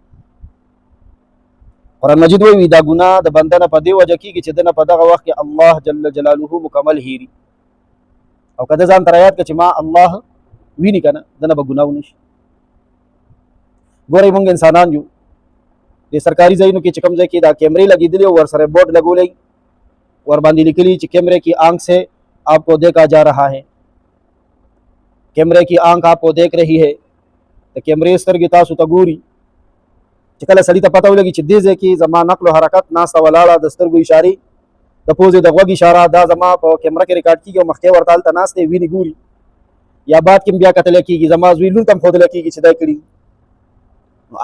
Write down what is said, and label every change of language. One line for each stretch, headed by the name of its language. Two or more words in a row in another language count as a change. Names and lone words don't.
Pashto: قرآن مجید وایي دا ګناه د بنده نه په دې وجه کېږي چې ده نه په دغه وخت کې الله جل جلاله مکمل هېري. او که ده ځان ته رایاد کړه چې ما الله ویني که نه ده نه به ګناه ونه شي. ګورئ مونږ انسانان یو، د سرکاري ځایونو کې چې کوم ځای کې دا کیمرې لګېدلي او ورسره بورډ لګولی ورباندې لیکلي چې
Urdu: کیمرے کی آنکھ سے آپ کو دیکھا جا رہا ہے، کیمرے کی آنکھ آپ کو دیکھ رہی ہے.
Pashto: د کیمرې سترګې تاسو ته ګوري. چې کله سړي ته پته ولګي چې دې ځای کې زما نقل و حرکت ناسته ولاړه د سترګو اشارې د پوزې د غوږ اشاره دا زما په کیمره کې ریکارډ کېږي او مخکې ورته هلته ناست دی ویني ګوري. یا بعد کې بیا کتلی کېږي، زما زوی لور ته هم ښودلی کېږي چې دا یې کړي.